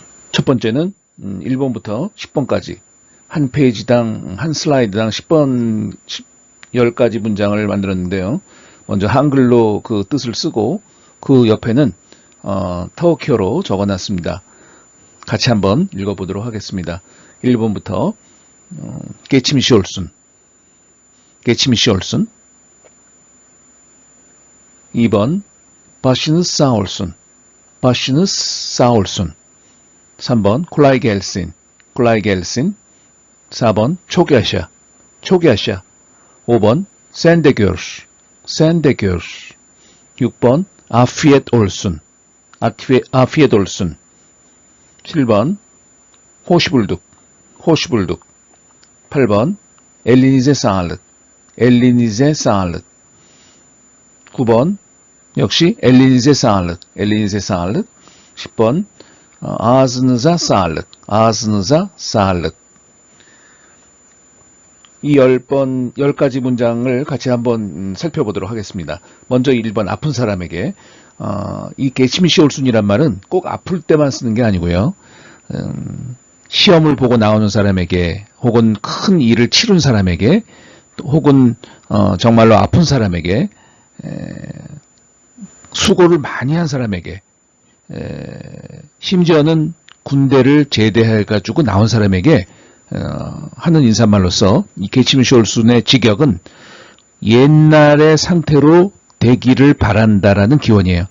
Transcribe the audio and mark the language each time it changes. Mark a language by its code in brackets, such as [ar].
[ko] 첫 번째는 1번부터 10번까지 한 페이지당 한 슬라이드당 10가지 문장을 만들었는데요. 먼저 한글로 그 뜻을 쓰고 그 옆에는 터키어로 적어놨습니다. 같이 한번 읽어보도록 하겠습니다. [tr] 1번부터 geçmiş olsun, geçmiş olsun. 2번 başınız sağ olsun, başınız sağ olsun. 3번 kolay gelsin, kolay gelsin. 4번 çok yaşa, çok yaşa. 5번 sen de gör, sen de gör. 6번 afiyet olsun, afiyet olsun. 7번 hoş bulduk, hoş bulduk. 8번 elinize sağlık, elinize sağlık. 9번 역시 elinize sağlık, elinize sağlık. 10번 ağzınıza sağlık, ağzınıza sağlık. [ko] 이 10가지 문장을 같이 한번 살펴보도록 하겠습니다. 먼저 1번 아픈 사람에게 이 [tr] geçmiş olsun [ko] 이란 말은 꼭 아플 때만 쓰는 게 아니고요. 시험을 보고 나오는 사람에게 혹은 큰 일을 치룬 사람에게 혹은 정말로 아픈 사람에게 수고를 많이 한 사람에게 심지어는 군대를 제대해가지고 나온 사람에게 하는 인사말로서 이 [tr] geçmiş olsun [ko] 의 직역은 옛날의 상태로 되기를 바란다라는 기원이에요.